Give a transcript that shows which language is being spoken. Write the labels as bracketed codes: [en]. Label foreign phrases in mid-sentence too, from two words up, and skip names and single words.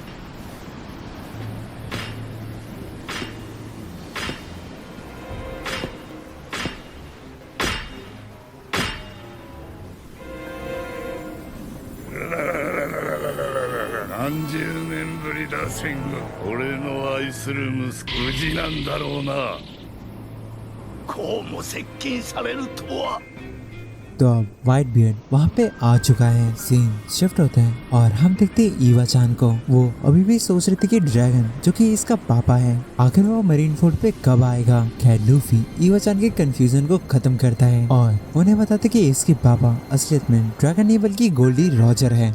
[ja] 何十年ぶりだ戦後。俺の愛する息子無事なんだろうな。こうも接近されるとは。 [hi] तो अब व्हाइट बियर्ड वहाँ पे आ चुका है। [en] scene shift [hi] होता है और हम देखते हैं ईवा चान को। वो अभी भी सोच रही थी कि ड्रैगन जो कि इसका पापा है, आखिर वो मरीन फोर्ट पे कब आएगा। खैर, लूफी ईवा चान के कंफ्यूजन को खत्म करता है और उन्हें बताते कि इसके पापा असलियत में ड्रैगन नहीं बल्कि गोल्डी रॉजर है।